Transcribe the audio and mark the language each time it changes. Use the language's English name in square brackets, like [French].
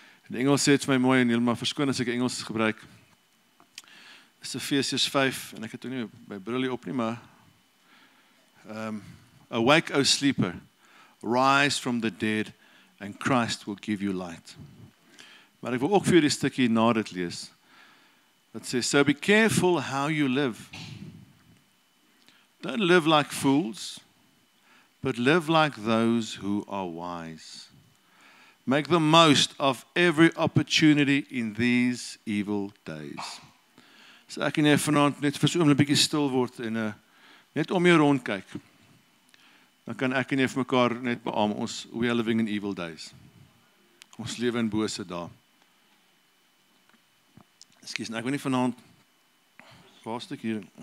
[Afrikaans] In Engels sê dit vir my mooi, en heeltemal verskoon as ek Engels gebruik. Is Efesiërs 5, en ek het ook nie my bril op nie, maar [English] awake, O sleeper, rise from the dead, and Christ will give you light. [Afrikaans] Maar ek wil ook vir die stukkie na dit lees. [English] That says, so be careful how you live. Don't live like fools, but live like those who are wise. Make the most of every opportunity in these evil days. [Afrikaans] So ek en jy vanaand net vir so 'n bietjie stil word en net om jou rond kyk. Dan kan ek en jy vir mekaar net beamoen, [English] we are living in evil days. [Afrikaans] Ons lewe in bose dae. Ekskuus, ek wil nie vanaand, waar stuk hier?